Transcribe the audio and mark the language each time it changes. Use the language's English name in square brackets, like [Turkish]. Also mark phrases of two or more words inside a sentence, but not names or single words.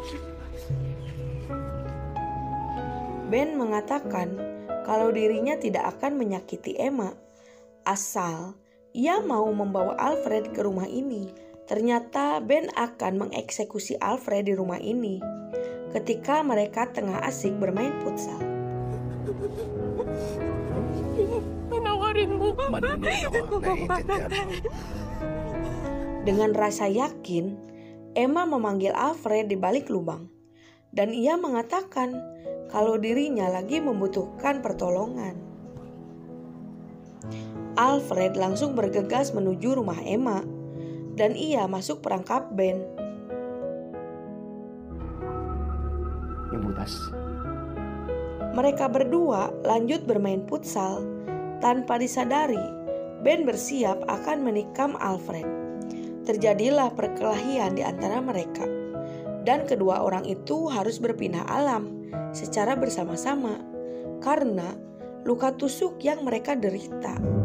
[Indonesian] Ben mengatakan kalau dirinya tidak akan menyakiti Emma, asal ia mau membawa Alfred ke rumah ini. Ternyata Ben akan mengeksekusi Alfred di rumah ini ketika mereka tengah asik bermain futsal. [Filipino] Panawarin mo. Manunod ako, naiintindihan mo. [Indonesian] Dengan rasa yakin, Emma memanggil Alfred di balik lubang. Dan ia mengatakan kalau dirinya lagi membutuhkan pertolongan. Alfred langsung bergegas menuju rumah Emma. Dan ia masuk perangkap Ben. [Filipino] Yung butas. [Indonesian] Mereka berdua lanjut bermain futsal. Tanpa disadari, Ben bersiap akan menikam Alfred. Terjadilah perkelahian di antara mereka. Dan kedua orang itu harus berpindah alam secara bersama-sama karena luka tusuk yang mereka derita.